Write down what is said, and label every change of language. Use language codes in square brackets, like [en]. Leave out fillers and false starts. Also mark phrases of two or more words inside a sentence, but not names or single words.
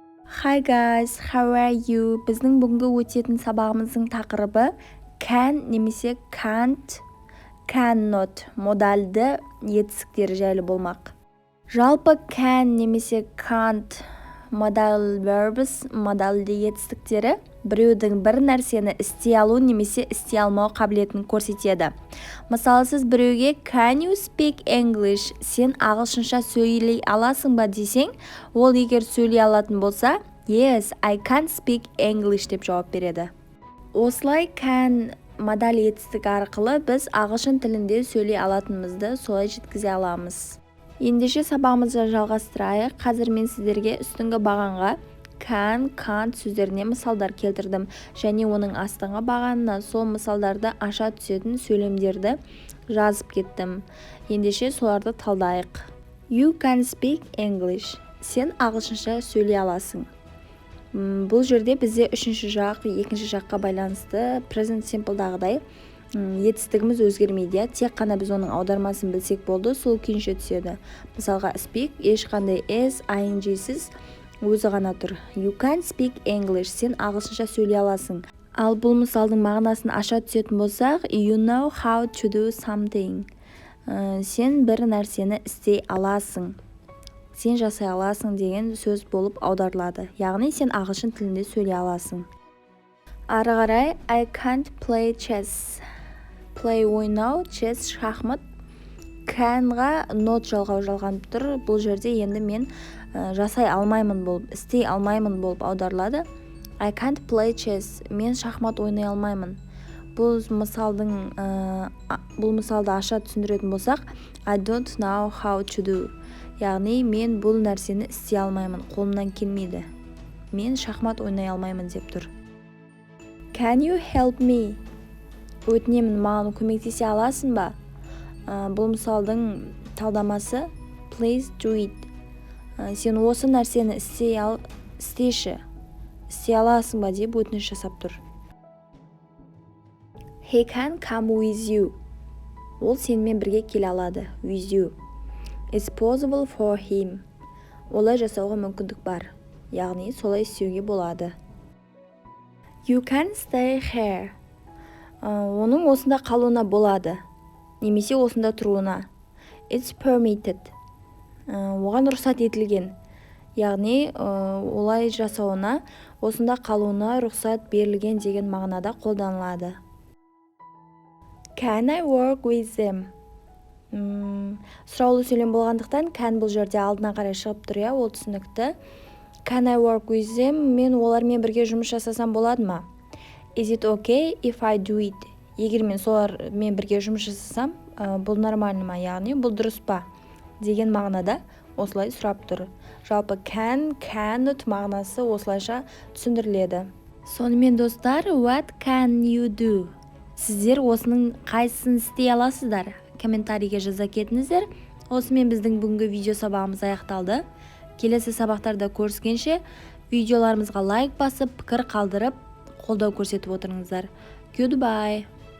[en] Hi guys, how are you? [kk] Біздің бүгінгі өтетін сабағымыздың тақырыбы can немесе [en] can't, cannot [kk] модальды етістіктері жайлы болмақ. Жалпы can немесе can't [en] modal verbs [kk] модальды етістіктері біреудің бір нәрсені істей алу немесе істей алмау қабілетін көрсетеді. Мысалы, сіз біреуге [en] can you speak English? [kk] Сен ағылшынша сөйлей аласың ба десең, ол егер сөйлей алатын болса, [en] yes, I can speak English [kk] деп жауап береді. Осылай can модаль етістігі арқылы біз ағылшын тілінде сөйлей алатынымызды солай жеткізе аламыз. Ендеше сабағымызды жалғастырайық. Қазір мен сіздерге үстіңгі бағанға [en] can, can't [kk] сөздеріне мысалдар келтірдім, және оның астыңғы бағанына сол мысалдарды аша түсетін сөйлемдерді жазып кеттім. Ендеше соларды талдайық. [en] You can speak English. [kk] Сен ағылшынша сөйлей аласың. Бұл жерде бізде үшінші жақ, екінші жаққа байланысты [en] present simple'дағыдай [kk] етістігіміз өзгермейді. Тек қана біз оның аудармасын білсек болды, сол күйінше түседі. Мысалға speak ешқандай s, ing-сіз өзі ғана тұр. [en] You can speak English. [kk] Сен ағылшынша сөйлей аласың. Ал бұл мысалдың мағынасын аша түсетін болсақ, [en] you know how to do something. [kk] Сен бір нәрсені істей аласың. Сен жасай аласың деген сөз болып аударылады. Яғни сен ағылшын тілінде сөйлей аласың. Ары қарай [en] I can't play chess. [kk] Play ойнау, chess шахмат. Canға not жалғау жалғанып тұр. Бұл жерде енді мен жасай алмаймын болып, істей алмаймын болып аударылады. [en] I can't play chess. [kk] Мен шахмат ойнай алмаймын. Бұл мысалды аша түсіндіретін болсақ, [en] I don't know how to do. [kk] Яғни мен бұл нәрсені істей алмаймын, қолымнан келмейді. Мен шахмат ойнай алмаймын деп тұр. [en] Can you help me? [kk] Өтінемін, маған көмектесе аласың ба? Бұл мысалдың талдамасы [en] please do it. [kk] Сен осы нәрсені істейші. Істей аласың ба деп өтініш жасап тұр. [en] He can come with you. [kk] Ол сенімен бірге келе алады. [en] With you. It's possible for him. [kk] Олай жасауға мүмкіндік бар. Яғни солай істеуге болады. [en] You can stay here. [kk] Оның осында қалуына болады. Немесе осында тұруына. [en] It's permitted. [kk] Оған рұқсат етілген. Яғни олай жасауына, осында қалуына рұқсат берілген деген мағынада қолданылады. [en] Can I work with them? [kk] Сұраулы сөйлем болғандықтан can бұл жерде алдына қарай шығып тұр, ол түсінікті. [en] Can I work with them? [kk] Мен олармен бірге жұмыс жасасам болады ма? [en] Is it okay if I do it? [kk] Егер мен солармен бірге жұмыс жасасам, бұл нормально ма? Яғни бұл дұрыс па? Деген мағынада осылай сұрап тұр. Жалпы [en] can, cannot [kk] мағынасы осылайша түсіндіріледі. Сонымен достар, [en] what can you do? [kk] Сіздер осының қайсысын істей аласыздар? Комментарийге жаза кетіңіздер. Осымен біздің бүгінгі видео сабағымыз аяқталды. Келесі сабақтарда көріскенше видеоларымызға лайк басып, пікір қалдырып, қолдау көрсетіп отырыңыздар. [en] Goodbye.